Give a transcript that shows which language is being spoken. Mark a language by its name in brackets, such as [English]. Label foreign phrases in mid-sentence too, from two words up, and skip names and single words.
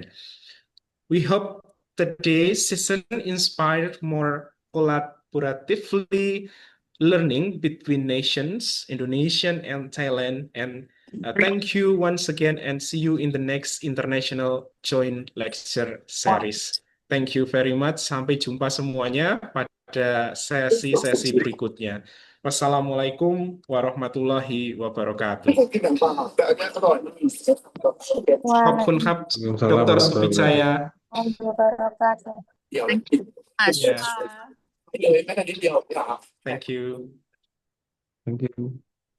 [English] We hope today's session inspired more collaboratively learning between nations, Indonesian and Thailand. And thank you once again and see you in the next international joint lecture series. Thank you very much. [Indonesian] Sampai jumpa semuanya pada sesi-sesi berikutnya. [Arabic] والسلام عليكم ورحمة الله وبركاته. [Thai] ขอบคุณครับ Dr. Sufichaya. [English] Thank you much. Yeah. Thank you. Thank you.